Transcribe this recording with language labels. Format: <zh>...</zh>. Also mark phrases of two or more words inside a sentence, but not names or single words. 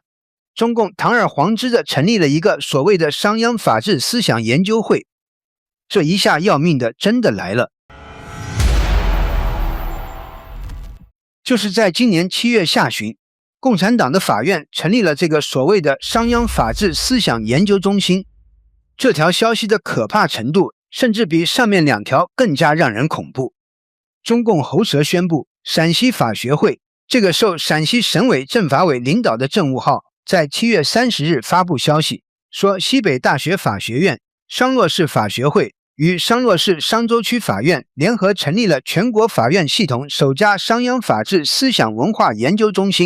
<zh>中共堂而皇之地成立了一個所謂的商鞅法治思想研究會，這一下要命的真的來了。就是在今年7月下旬，共產黨的法院成立了這個所謂的商鞅法治思想研究中心。這條消息的可怕程度，甚至比上面2條更加讓人恐怖。中共喉舌宣布，陝西法學會這個受陝西省委政法委領導的政務號，在7月30日發布消息，說西北大學法學院、商洛市法學會與商洛市商州區法院聯合成立了全國法院系統首家商鞅法治思想文化研究中心。</zh>